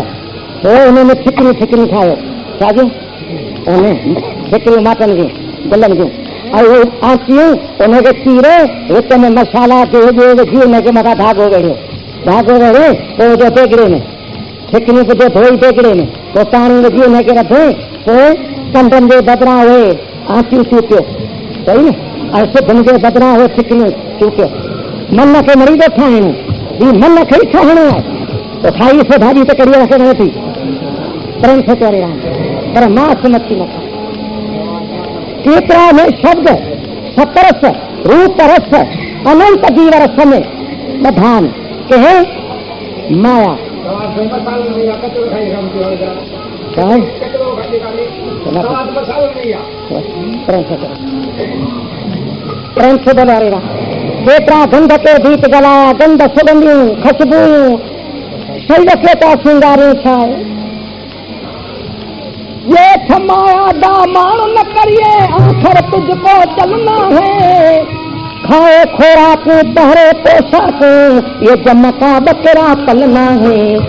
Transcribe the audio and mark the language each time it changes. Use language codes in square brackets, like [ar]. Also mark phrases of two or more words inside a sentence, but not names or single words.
[sd] पोइ हुन में ठिकरियूं ठिकरियूं ठाहियो, छाजूं उन ठिकरियूं माटनि जूं गुलनि जूं, ऐं उहे आंचियूं उनखे चीरे विच में मसाला विझी हुनखे मथां धागो वेड़ियो, धागो वेड़े पोइ विझो देगिड़े में, ठिकरियूं विझो धोई देगिड़े में, पोइ पाणी विझी हुनखे रधे, पोइ कंडनि जे बदिरां उहे आंचियूं चूपियो, सही न, ऐं सिधनि जे बदिरां उहे ठिकरियूं चूपियो। मन खे मरीदो ठाहिणो, ही मन खे ई ठाहिणो आहे, तो खाई से भाॼी त कढ़ी रखे न थी। [hi] प्रेम से करे राम, पर मांस मच्छी न खा। [sd] केतिरा में शब्द सतरस रूप रस अनंत जीव रस में बधान कहे माया। [hi] प्रेम से बोलो रे राम। [sd] केतिरा [hi] गंध के दीप जलाया, [sd] गंध सुगंधियूं खुशबूयूं शरीर खे था श्रृंगारियूं छाए। [pa] ये माया दा माण न करिए, [hi] आखिर तुझको चलना है। खाए खोराक पहरे पोशाक, ये जन्म का बकरा पलना है।